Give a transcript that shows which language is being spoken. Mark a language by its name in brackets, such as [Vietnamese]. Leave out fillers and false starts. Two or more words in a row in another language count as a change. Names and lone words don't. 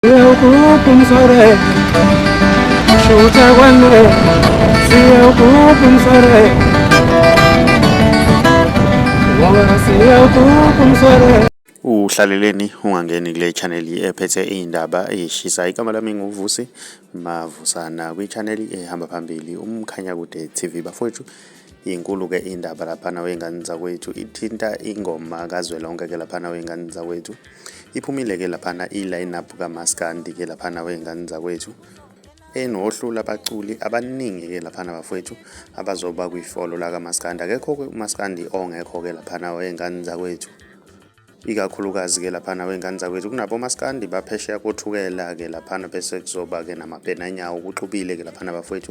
[Zulu] Siyakukum sore, shuta wanne. Siyakukum sore, wawara siyakukum sore. Uhlaleleni ungangeni kule channel ephethe izindaba ezishisa. Igama lami nguVusi Mavusana kwi-channel ehamba phambili uMkhanyakude TV. Bafowethu, inkulu ke indaba laphana wengane zakwethu, ithinta ingoma kazwelonke ke laphana wengane zakwethu. Iphumile ke laphana i-line-up kaMaskandi ke laphana wengane zakwethu, enohlu labaculi abaningi ke laphana bafowethu abazoba kwifolo la kaMaskandi. Akekho ke uMaskandi ongekho ke laphana wengane zakwethu, ikakhulukazi ke laphana wengane zakwethu. Kunabo Maskandi baphesheya kothukela ke laphana, bese kuzoba ke namabhenanyawo kuxubile ke laphana bafowethu.